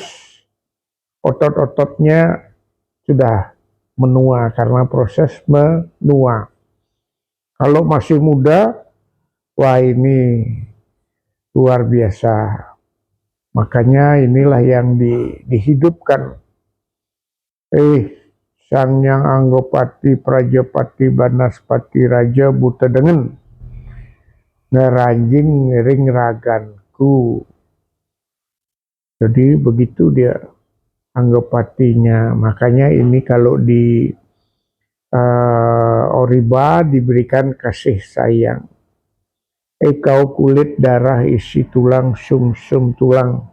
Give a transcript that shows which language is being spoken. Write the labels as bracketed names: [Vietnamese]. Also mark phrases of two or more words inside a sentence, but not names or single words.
[Indonesian] Otot-ototnya sudah menua karena proses menua. Kalau masih muda, wah ini luar biasa. Makanya inilah yang dihidupkan. Sangyang, Anggapati, Prajapati, Banaspati Raja, Buta Dengen. [Balinese] Ngeranjing ring raganku. [Indonesian] Jadi begitu dia Anggapatinya. Makanya ini kalau di Oriba diberikan kasih sayang. Kau kulit, darah, isi tulang, sumsum tulang.